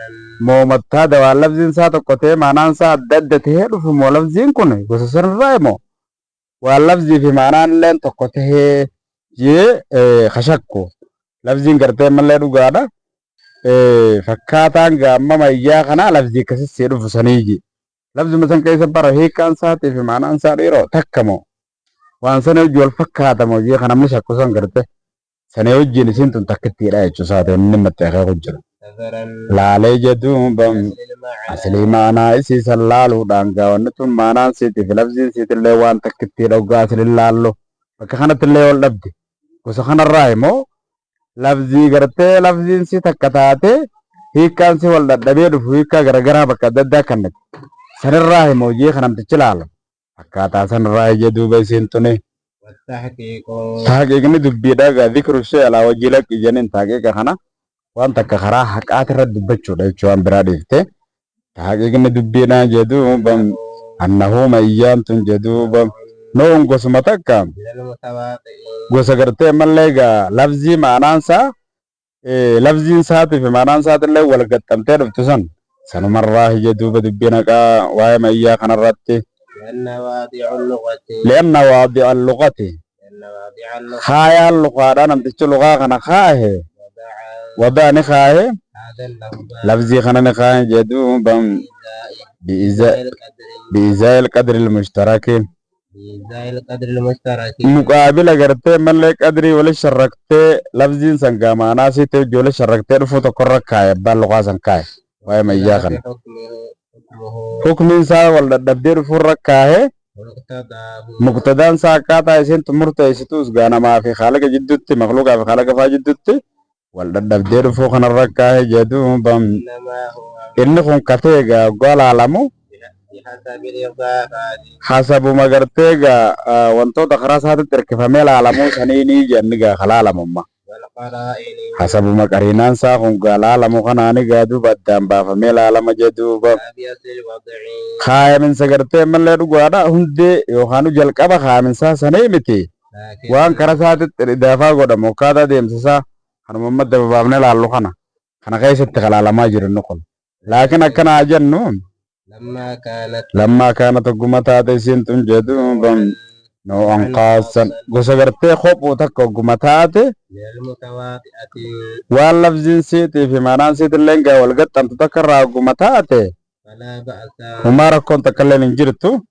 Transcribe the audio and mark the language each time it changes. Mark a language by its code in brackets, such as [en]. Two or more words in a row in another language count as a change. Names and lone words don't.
[om] moomattaada waan lafziin isaa tokko ta'ee maanaan isaa adda adda ta'ee dhufu moo lafziin kun gosa sanirraa immoo waan lafzii fi maanaan illee tokko ta'ee jee kashakku lafziin gartee mallee dhugaadha fakkaataan gaamma mayyaa kanaa lafzii akkasii dhufu saniiji lafzuma san keessa bara hiikaan isaatii fi maanaan isaa dhiiroo takkamoo waan sana hojii wal fakkaatamoo jee kan namni shakku san garte sana hojiin isiin tun takkittiidha jechuu isaati inni maxxaqee hojjetu [ar] نظرا [om] laalee jedhuun [ar] أصل المعنى [om] aslii maanaa isii san laaluudhaan gaawwanni tun maanaan siiti fi lafziin siitillee waan takkittiidha hoggaa aslin laallu bakka kanattillee wal dhabde gosa kanarraa immoo lafzii gartee lafziin si takka taate hiikkaan si wal dadhabee dhufu hiikkaa garagaraa bakka adda addaa kannatti sanirraa immoo jee kan namtichi laalu akkaataa sanirraa jedhuuba isiin tuni [ar] والتحقيق [om] taqiiqni dubbiidha gaa dhikru ishee alaa wajjii laqqi jeniin taqiiqa kana waan takka karaa haqaati irra dubbachuudha jechuu waan biraa dhiifte taqiiqni dubbiidha jedhuuba annahu mayyaan tun jedhuuba noon gosuma takka [ar] من المتواضع [om] gosa gartee mallee gaa lafzii maanaan isaa lafziin isaatii fi maanaan isaatillee wal gaxxamtee dhuftu san sanumarraa jedhuuba dubbiin haqaa waa'ee mayyaa kanarratti [ar] لأن واضع اللغة لأن واضع اللغة لأن واضع اللغة [om] kaayaan luqaadha namtichi luqaa kana kaahe [ar] وضع [om] wadaa ni kaahe [ar] هذا اللفظ [om] lafzii kana ni kaahe jedhuuba [ar] بإزاء القدر بإزاء القدر المشترك بإزاء القدر المشترك [om] muqaabila gartee mallee qadrii wali sharraktee lafziin san gaa maanaa siite hojii wali sharraktee dhufuu tokkorra kaaye abbaan luqaa san kaaye waa'ee mayyaa kana [ar] حكمه [om] hukmiin isaa wal dadhabdee dhufuurra kaahe [ar] ومقتضاه [om] muqtadaan isaa akkaataa isiin murteessituus gaa namaa fi haalaqa jidduutti makluuqaa fi haalaqa faa jidduutti wal dadhabdee dhufuu kanarra kaahe jedhuuba [ar] إنما هو [om] inni kun katee gaa hoggaa laalamu [ar] بحسب الإضافات [om] hasabuma gartee gaa wantoota karaa isaatitti hirkifamee laalamuu saniinii jenni gaa kalaalamumma [ar] والقرائن [om] hasabuma qariinaan isaa kun gaa laalamu kanaani gaa duuba addaan baafamee laalama jedhuuba [ar] بأصل الوضع [om] kaayaminsa gartee mallee dhugaadha hundee yookaan jalqaba kaayaminsaa sanii miti [ar] لكن [om] waan karaa isaatitti idaafaa godhamu akkaataa deemsisaa kanuma amma dababaafnee laallu kana keessatti kalaalamaa jiru inni kun laakiin akkanaa jennu lammaa kaanat hogguma taate isiin tun jedhuuba noo'an qaasan gosa gartee kophuu takka hogguma taate waan lafziin siitii fi maanaan siitillee gaa wal gaxxamtu takka irraa hogguma taate humaa rakkoon takka illee hin jirtu